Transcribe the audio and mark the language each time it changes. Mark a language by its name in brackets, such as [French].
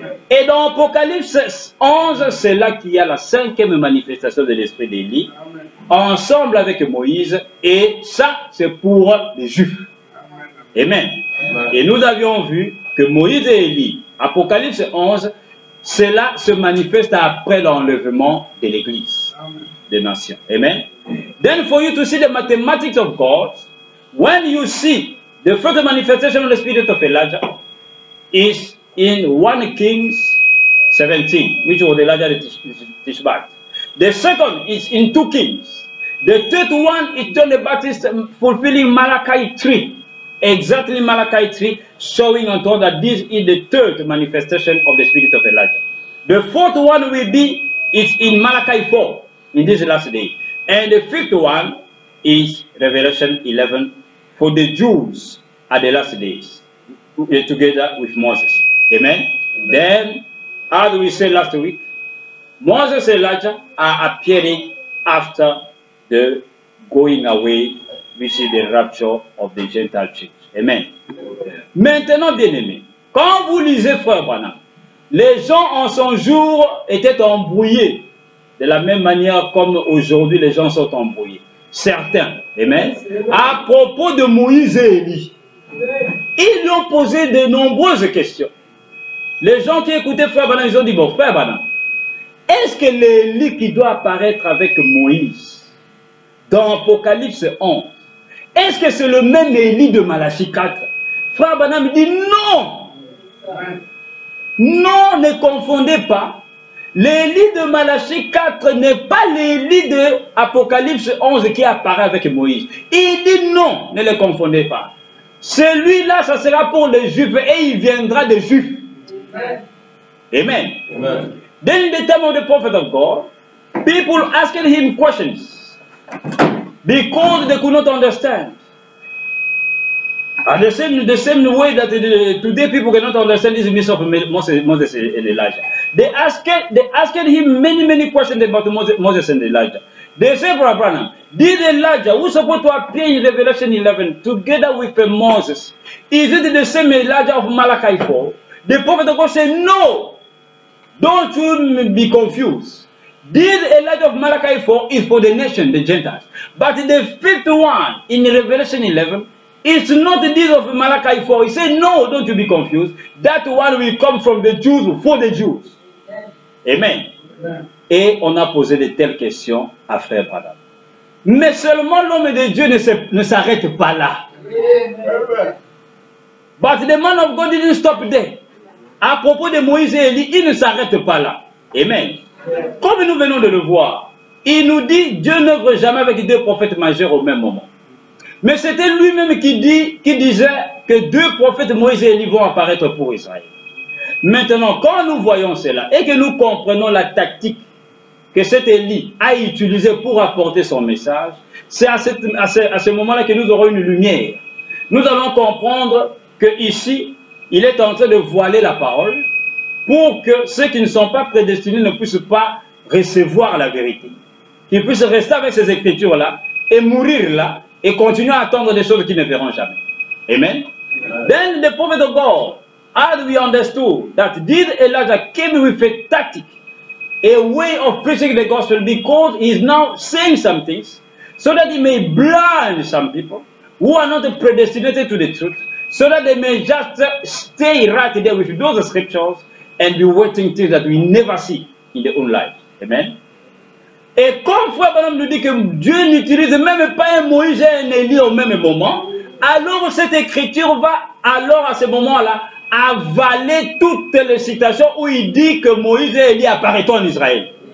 [French] Et dans Apocalypse 11, c'est là qu'il y a la cinquième manifestation de l'esprit d'Élie, ensemble avec Moïse, et ça, c'est pour les Juifs. Amen. Et nous avions vu que Moïse et Élie, Apocalypse 11, cela se manifeste après l'enlèvement de l'Église des nations. Amen. [English] Then for you to see the mathematics of God, when you see the first manifestation of the spirit of Elijah is in 1 Kings 17, which was Elijah the Tishbite. The second is in 2 Kings. The third one is John the Baptist fulfilling Malachi 3. Exactly Malachi 3, showing unto us that this is the third manifestation of the spirit of Elijah. The fourth one will be is in Malachi 4 in this last day. And the fifth one is Revelation 11 for the Jews at the last days, together with Moses. Amen. Then, as we said last week, Moses and Elijah are appearing after the going away, which is the rapture of the Gentile church. Amen. [French] Maintenant, bien-aimés, quand vous lisez Frère Branham, les gens en son jour étaient embrouillés de la même manière comme aujourd'hui les gens sont embrouillés. Certains, amen, à propos de Moïse et Élie. Ils lui ont posé de nombreuses questions. Les gens qui écoutaient Frère Branham, ils ont dit, bon, Frère Branham, est-ce que l'Élie qui doit apparaître avec Moïse dans Apocalypse 11, Est-ce que c'est le même Élie de Malachie 4? Frère Branham dit non. Non, ne confondez pas. L'Élie de Malachie 4 n'est pas l'Élie de Apocalypse 11 qui apparaît avec Moïse. Il dit non, ne le confondez pas. Celui-là, ça sera pour les Juifs et il viendra des Juifs. Amen. Amen. [English] Then in the time of the prophet of God, people asking him questions because they could not understand. And the same way that today people cannot understand this mystery of Moses and Elijah. They asked him many questions about Moses and Elijah. They say, Brother Branham, did Elijah, who is supposed to appear in Revelation 11 together with Moses, is it the same Elijah of Malachi 4? The prophet of God said, no. Don't you be confused. This Elijah of Malachi 4 is for the nation, the Gentiles. But the fifth one in Revelation 11, it's not the deed of Malachi 4. He said, no, don't you be confused. That one will come from the Jews, for the Jews. Amen. Amen. [French] Et on a posé de telles questions à Frère Branham. Mais seulement l'homme de Dieu ne s'arrête pas là. Amen. [English] But the man of God didn't stop there. [French] À propos de Moïse et Élie, il ne s'arrête pas là. Amen. Amen. Comme nous venons de le voir, il nous dit, Dieu n'œuvre jamais avec deux prophètes majeurs au même moment. Mais c'était lui-même qui disait que deux prophètes Moïse et Élie vont apparaître pour Israël. Maintenant, quand nous voyons cela et que nous comprenons la tactique que cet Élie a utilisée pour apporter son message, c'est à ce moment-là que nous aurons une lumière. Nous allons comprendre que ici, il est en train de voiler la parole pour que ceux qui ne sont pas prédestinés ne puissent pas recevoir la vérité. Qu'ils puissent rester avec ces écritures-là et mourir là et continuer à attendre des choses qu'ils ne verront jamais. Amen. Amen. [English] Then the prophet of God, as we understood that this Elijah came with a tactic, a way of preaching the gospel, because he is now saying some things so that he may blind some people who are not predestinated to the truth, so that they may just stay right there with those scriptures and be waiting things that we never see in their own lives. Amen. [French] Et comme Frère Branham nous dit que Dieu n'utilise même pas un Moïse et un Élie au même moment, alors cette écriture va alors à ce moment-là avaler toutes les citations où il dit que Moïse et Élie apparaîtront en Israël.